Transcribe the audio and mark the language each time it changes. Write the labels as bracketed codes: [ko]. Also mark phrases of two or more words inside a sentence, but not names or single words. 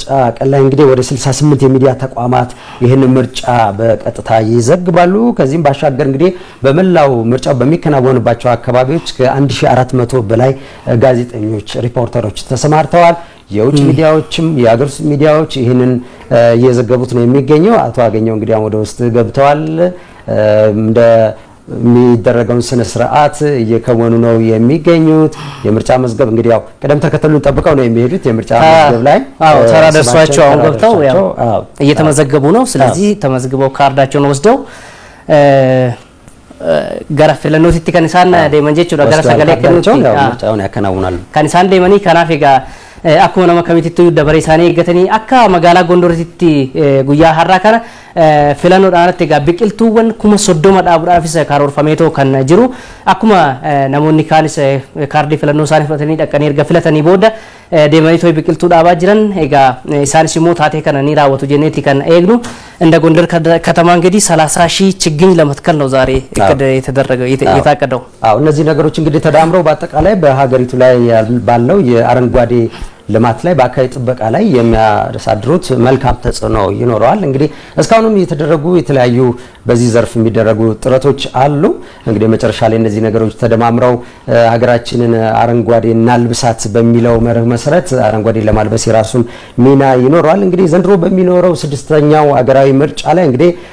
[am] ቀን ላይ እንግዲህ ወደ 68 የሚዲያ ተቋማት ይሄን ምርጫ ቀጥታ ይዘግባሉ። ከዚህም ባሻገር እንግዲህ በመላው ምርጫው በሚከናወንባቸው አካባቢዎች ከ1400 በላይ ጋዜጠኞች ሪፖርተሮች ተሰማርተዋል። የውጭ ሚዲያዎችም የሀገር ውስጥ ሚዲያዎች ይህንን እየዘገቡት ነው የሚገኘው። አቶ አገኘው እንግዲህ ወደ ውስጥ ገብተዋል። እንደ የሚደረገውን ስነ ስርዓት እየከወኑ ነው የሚገኙት። የምርጫ መዝገብ እንግዲህ ያው ቀደም ተከተሉን ጠብቀው ነው የሚሄዱት። የምርጫ መዝገብ ላይ ተራ ደርሷቸው አሁን ገብተው ያው እየተመዘገቡ ነው። ስለዚህ ተመዝግበው ካርዳቸውን ወስደው [om] gara filannootti kan isaan deeman jechuudha gara sagalee kennuutti [am] ምርጫውን ያከናውናሉ [om] kan isaan deemanii kanaaf egaa akkuma nama kamitittuu dabaree isaanii eeggatanii akka magaalaa Gondoritti guyyaa har'aa kana filannoodhaanatti egaa biqiltuuwwan 30 dhaabuudhaafis karoorfameetoo kan jiru akkuma namoonni kaanis kaardii filannoo isaanii fudhatanii dhaqanii erga filatanii booda deemanii tooy biqiltuu dhaabaa jiran egaa isaanis immoo taatee kana ni raawwatu jenneeti kan eegnu [am] እንደ ጎንደር ከተማ እንግዲህ 30,000 ችግኝ ለመትከል ነው ዛሬ እቅድ የተደረገው የታቀደው። እነዚህ ነገሮች እንግዲህ ተዳምረው በአጠቃላይ በሀገሪቱ ላይ ባለው የአረንጓዴ ልማት ላይ በአካባቢ ጥበቃ ላይ የሚያሳድሩት መልካም ተጽዕኖ ይኖረዋል። እንግዲህ እስካሁንም የተደረጉ የተለያዩ በዚህ ዘርፍ የሚደረጉ ጥረቶች አሉ። እንግዲህ መጨረሻ ላይ እነዚህ ነገሮች ተደማምረው ሀገራችንን አረንጓዴ እናልብሳት በሚለው መርህ መሰረት አረንጓዴ ለማልበስ የራሱን ሚና ይኖረዋል። እንግዲህ ዘንድሮ በሚኖረው ስድስተኛው ሀገራዊ ምርጫ ላይ እንግዲህ